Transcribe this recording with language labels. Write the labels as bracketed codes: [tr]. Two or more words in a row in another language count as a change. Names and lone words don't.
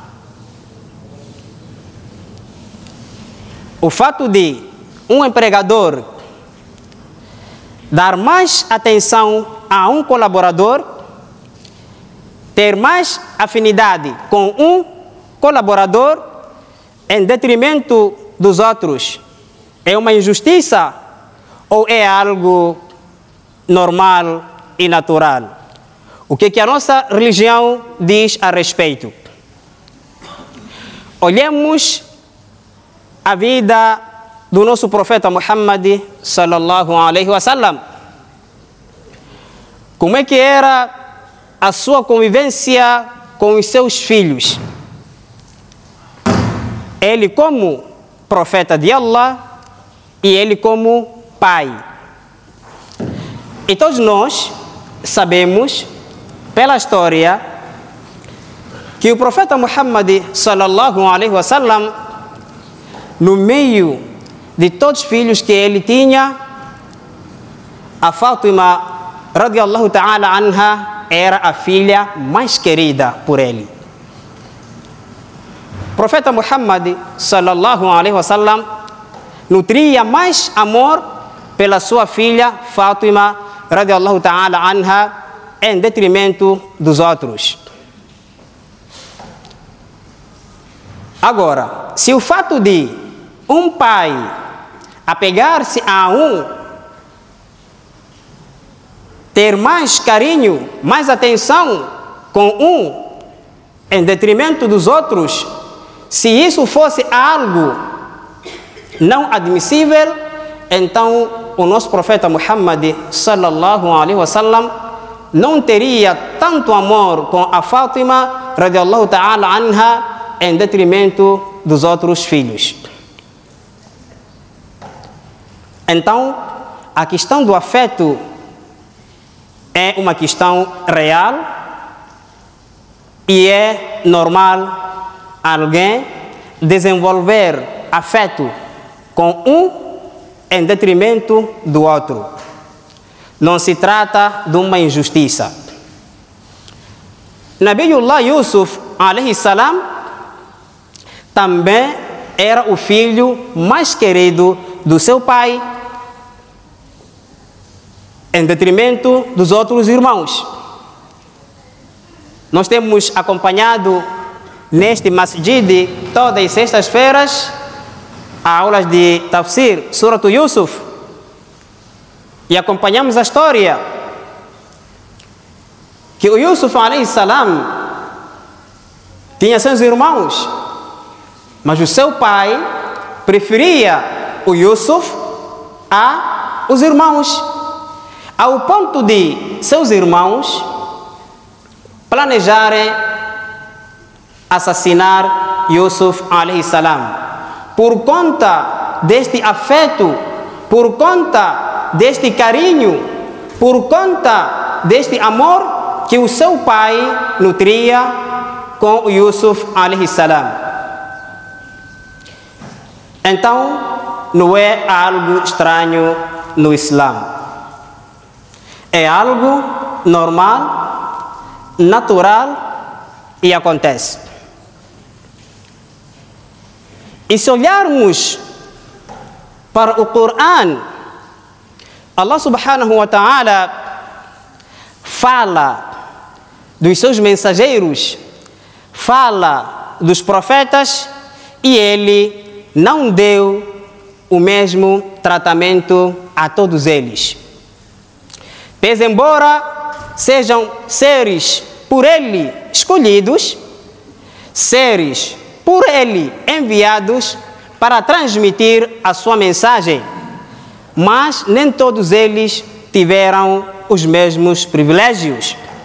[pt] O fato de um empregador dar mais atenção a um colaborador, ter mais afinidade com um colaborador em detrimento dos outros, é uma injustiça ou é algo normal e natural? O que a nossa religião diz a respeito? Olhemos a vida do nosso profeta Muhammad [ar] صلى الله عليه وسلم. [pt] Como é que era a sua convivência com os seus filhos? Ele como profeta de Allah e ele como pai. E todos nós sabemos pela história que o profeta Muhammad [ar] صلى الله عليه وسلم, [pt] no meio de todos os filhos que ele tinha, a Fátima [ar] رضي الله تعالى عنها [pt] era a filha mais querida por ele. O profeta Muhammad [ar] صلى الله عليه وسلم [pt] nutria mais amor pela sua filha Fátima [ar] رضي الله تعالى عنها [pt] em detrimento dos outros. Agora, se o fato de um pai apegar-se a um, ter mais carinho, mais atenção com um, em detrimento dos outros, se isso fosse algo não admissível, então o nosso profeta Muhammad [ar] صلى الله عليه وسلم [pt] não teria tanto amor com a Fátima [ar] رضي الله تعالى عنها [pt] em detrimento dos outros filhos. Então, a questão do afeto é uma questão real e é normal alguém desenvolver afeto com um em detrimento do outro. Não se trata de uma injustiça. Nabiullah Yusuf [ar] عليه السلام [pt] também era o filho mais querido do seu pai, em detrimento dos outros irmãos. Nós temos acompanhado neste masjid todas as sextas-feiras aulas de tafsir, Surat Yusuf, e acompanhamos a história que o Yusuf [ar] عليه السلام [pt] tinha seus irmãos, mas o seu pai preferia o Yusuf a os irmãos, ao ponto de seus irmãos planejarem assassinar Yusuf [ar] عليه السلام. [pt] Por conta deste afeto, por conta deste carinho, por conta deste amor que o seu pai nutria com o Yusuf [ar] عليه السلام. [pt] Então, não é algo estranho no Islã. É algo normal, natural e acontece. E se olharmos para o Coran, Allah [ar] سبحانه وتعالى [pt] fala dos seus mensageiros, fala dos profetas, e ele não deu o mesmo tratamento a todos eles. Pese embora sejam seres por ele escolhidos, seres por ele enviados para transmitir a sua mensagem, mas nem todos eles tiveram os mesmos privilégios.